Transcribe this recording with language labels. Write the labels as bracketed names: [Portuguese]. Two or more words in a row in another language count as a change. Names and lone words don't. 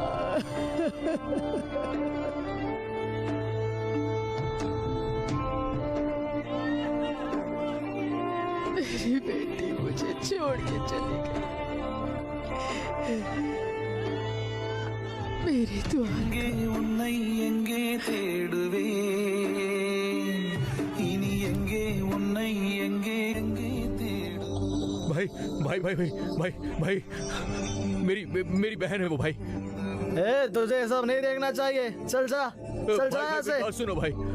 [Hindi] मेरी बेटी मुझे छोड़ के चली गई। मेरी द्वारका। [Tamil] உன்னை எங்கே தேடுவே இனி எங்கே உன்னை எங்கே எங்கே தேடு। [Hindi] भाई भाई भाई भाई भाई भाई मेरी बहन है वो भाई। ए, तुझे सब नहीं देखना चाहिए। चल जा, चल जा यहाँ से। सुनो भाई,